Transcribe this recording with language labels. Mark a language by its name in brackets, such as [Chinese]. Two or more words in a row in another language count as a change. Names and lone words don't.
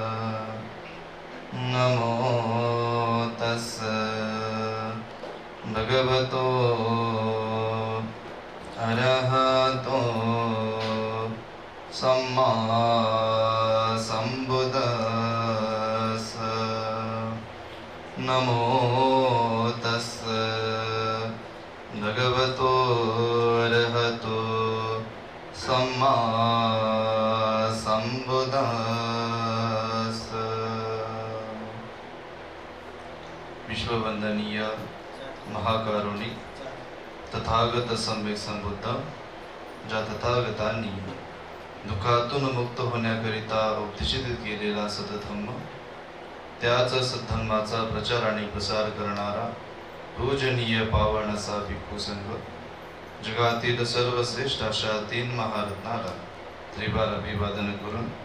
[Pali] नमो तस्स भगवतो अरहतो सम्मा संबुद्धास्स. नमो तस्स भगवतो अरहतो सम्मा संबुद्धास्स. [Marathi] विश्ववंदनीय महाकारुणिक तथागत सम्यक संबुद्ध, ज्या तथागतांनी दुःखातून मुक्त होण्याकरिता उपदेशित केलेला सतधम्म, त्याच सद्धम्माचा प्रचार आणि प्रसार करणारा पूजनीय पावन असा भिक्खू संघ, जगातील सर्वश्रेष्ठ अशा 3 महारत्नाला त्रिवार अभिवादन करून